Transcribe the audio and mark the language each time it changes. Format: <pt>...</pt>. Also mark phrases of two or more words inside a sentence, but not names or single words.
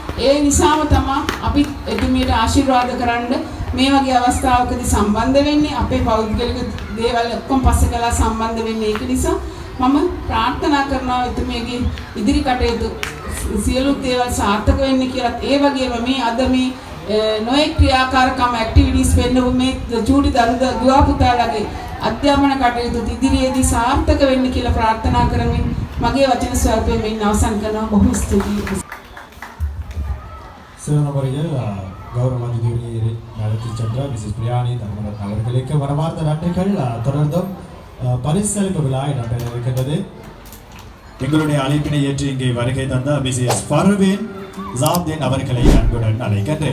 <si>ඒ නිසාම තමයි අපි එතුමියට ආශිර්වාද කරන්න මේ වගේ අවස්ථාවකදී සම්බන්ධ වෙන්නේ අපේ පෞද්ගලික දේවල් ඔක්කොම පස්සේ කළා සම්බන්ධ වෙන්නේ ඒක නිසා මම ප්‍රාර්ථනා කරනවා එතුමියගේ ඉදිරි කටයුතු සියලු දේවල් සාර්ථක වෙන්න කියලා ඒ වගේම මේ අද මේ නොයෙක් ක්‍රියාකාරකම් ඇක්ටිවිටීස් වෙන්නව මේ චූටි දුවා පුතාලගේ අධ්‍යාපන කටයුතු ඉදිරියේදී සාර්ථක වෙන්න කියලා ප්‍රාර්ථනා කරමින් මගේ වචන ස්වල්පයෙන් මෙන්න අවසන් කරනවා බොහොම ස්තුතියි</si> <ta>சிறந்த முறையில் கௌரவ அதிகாரி நடத்தி சென்ற மிஸ்ஸஸ் பிரியாணி தர்மரத்ன அவர்களுக்கு மனமார்ந்த நன்றிகள். தொடர்ந்தும் பரிசளிப்பு விழா இடம்பெற இருக்கின்றது. எங்களுடைய அழைப்பினை ஏற்று இங்கே வருகை தந்த மிஸ்ஸஸ் ஃபர்வீன் ஜாப்தீன் அவர்களை அன்புடன் அழைக்கின்றேன்.</ta>